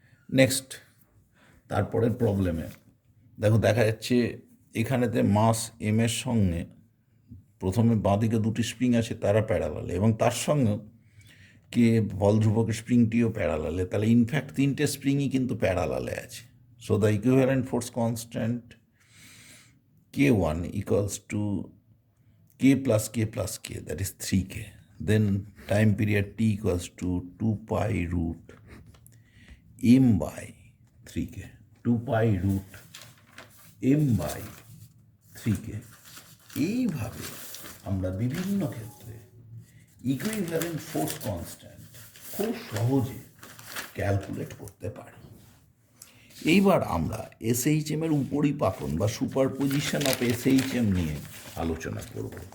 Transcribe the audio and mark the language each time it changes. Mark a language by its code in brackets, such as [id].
[bn] Next তারপরের প্রবলেমে দেখা যাচ্ছে এখানেতে মাস এম এর সঙ্গে প্রথমে বাঁদিকে দুটি স্প্রিং আছে, তারা প্যারালালে, এবং তার সঙ্গে কে বল ধ্রুবকের স্প্রিংটিও প্যারালালে। তাহলে ইনফ্যাক্ট তিনটে স্প্রিংই কিন্তু প্যারালালে আছে। [en] So the equivalent force constant k1 equals to k plus k, that is 3k. Then time period t equals to 2 pi root m by 3k. 2 pi root m by 3k. [bn] এইভাবে আমরা বিভিন্ন ক্ষেত্রে equivalent force constant খুব সহজে calculate করতে পারি। এইবার আমরা এসএইচএম এর উপরিপাতন বা সুপারপজিশন অফ এসএইচএম নিয়ে আলোচনা করব।